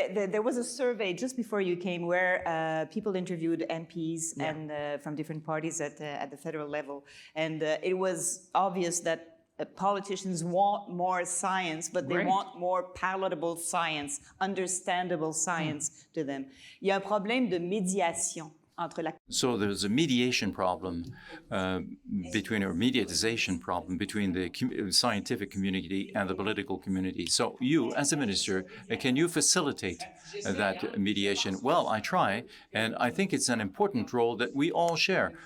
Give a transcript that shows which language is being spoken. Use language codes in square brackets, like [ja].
[en] There was a survey just before you came where people interviewed MPs and from different parties at the federal level, and it was obvious that politicians want more science, but they Great. want more palatable science, understandable science to them. [fr] Il y a un problème de médiation entre la. [en] so there's a mediation problem mediatization problem between the scientific community and the political community. So you, as a minister, can you facilitate that mediation? Well, I try, and I think it's an important role that we all share.